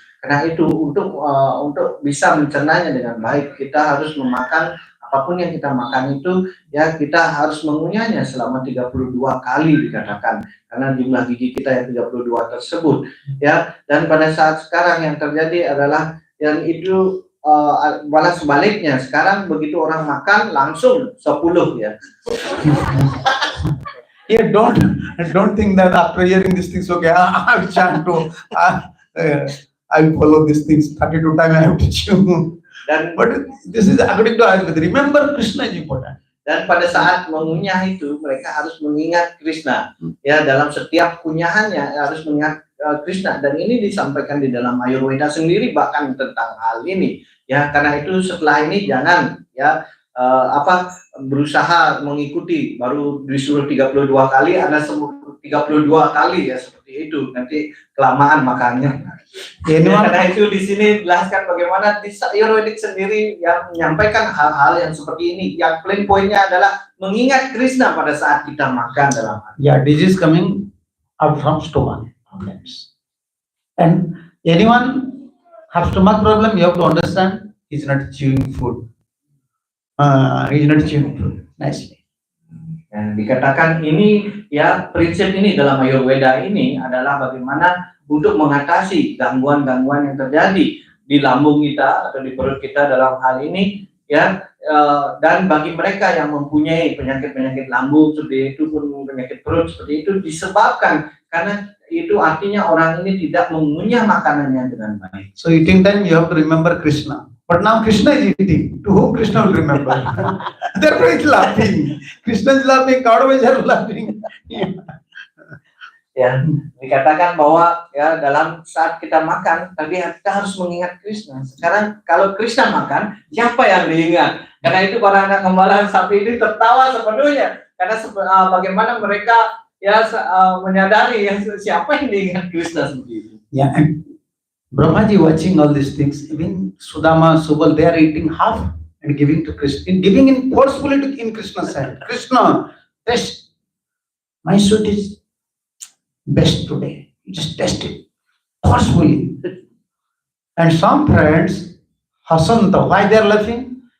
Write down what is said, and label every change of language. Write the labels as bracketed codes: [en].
[id] Karena itu untuk bisa mencernanya dengan baik, kita harus memakan apapun yang kita makan itu ya kita harus mengunyahnya selama 32 kali dikatakan. Karena jumlah gigi kita yang 32 tersebut ya. Dan pada saat sekarang yang terjadi adalah yang itu malah sebaliknya. Sekarang begitu orang makan langsung 10 ya. [en] Yeah, don't think that after hearing these things, okay, I will chant to, I will follow these things 32 times I have to chew. [id] Dan [en] But this is according to Ayurveda. Remember, Krishna is important. [id] Dan pada saat mengunyah itu mereka harus mengingat Krishna. Ya, dalam setiap kunyahannya harus mengingat Krishna, dan ini disampaikan di dalam Ayurveda sendiri bahkan tentang hal ini. Ya, karena itu setelah ini jangan ya berusaha mengikuti, baru disuruh 32 kali, Anda 32 kali ya seperti itu, nanti kelamaan makannya. Ya, karena itu di sini jelaskan bagaimana di Ayurvedic sendiri yang menyampaikan hal-hal yang seperti ini. Yang paling poinnya adalah mengingat Krishna pada saat kita makan dalam hati. [en] Yeah, this is coming out from stomach problems. And anyone have stomach problem, you have to understand he's not chewing food. He's not chewing food nicely. [id] Nah, dikatakan ini ya, prinsip ini dalam Ayurveda ini adalah bagaimana untuk mengatasi gangguan-gangguan yang terjadi di lambung kita atau di perut kita dalam hal ini ya, dan bagi mereka yang mempunyai penyakit-penyakit lambung seperti itu pun penyakit perut seperti itu disebabkan karena itu artinya orang ini tidak mengunyah makanannya dengan baik. [en] So eating time you have to remember Krishna. But now Krishna is eating. To whom Krishna will remember? Therefore he's laughing. Krishna is laughing, Kaudava is laughing. [id] Ya, dikatakan bahwa ya dalam saat kita makan tadi kita harus mengingat Krishna. Sekarang kalau Krishna makan, siapa yang diingat? Karena itu para anak gembala sapi ini tertawa sepenuhnya karena bagaimana mereka ya menyadari ya, siapa yang diingat Krishna seperti itu. [en] Yeah, and Brahmaji watching all these things, even Sudama, Subal, they are eating half and giving to Krishna, giving in forcefully in Krishna's hand. Krishna, test. My sweet is best today. You just test it forcefully. And some friends, Hasanta, why they are laughing?